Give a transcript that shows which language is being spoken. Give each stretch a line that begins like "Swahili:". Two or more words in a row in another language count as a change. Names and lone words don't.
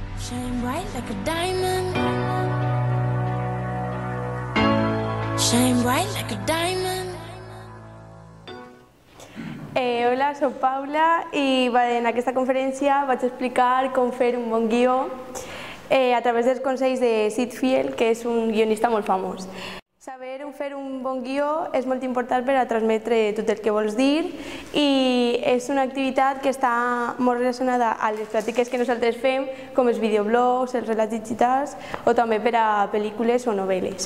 English: Shine bright like a diamond. Shine bright like a diamond.
Catalan: Hola, soc Paula i en aquesta conferència vaig explicar com fer un bon guió a través dels consells de Sid Field, que és un guionista molt famós. Saber fer un bon guió és molt important per a transmetre tot el que vols dir i és una activitat que està molt relacionada a les pràctiques que nosaltres fem, com els videoblogs, els relats digitals o també per a pel·lícules o novel·les.